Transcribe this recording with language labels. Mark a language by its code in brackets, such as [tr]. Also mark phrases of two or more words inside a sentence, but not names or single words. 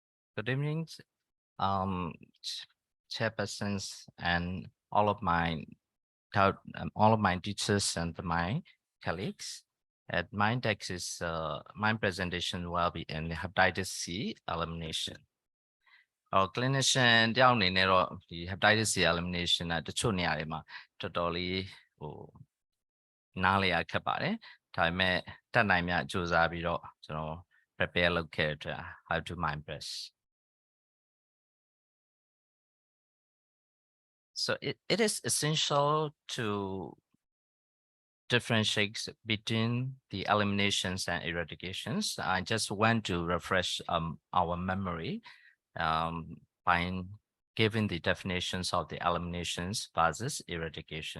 [en] Good evening, chairpersons and all of my teachers and my colleagues. At my text is my presentation will be in hepatitis C elimination. Our clinician [my] တယောက်အနေနဲ့တော့ဒီ [en] hepatitis C elimination [my] တချို့နေရာတွေမှာတော်တော်လေးနားလည်ရခက်ပါတယ်။ဒါပေမဲ့တတ်နိုင်မြစူးစမ်းပြီးတော့ကျွန်တော် prepare လုပ်ခဲ့တဲ့အတွက် [en] I do my best. So it is essential to differentiate between the eliminations and eradications. I just want to refresh our memory by giving the definitions of the eliminations versus eradication.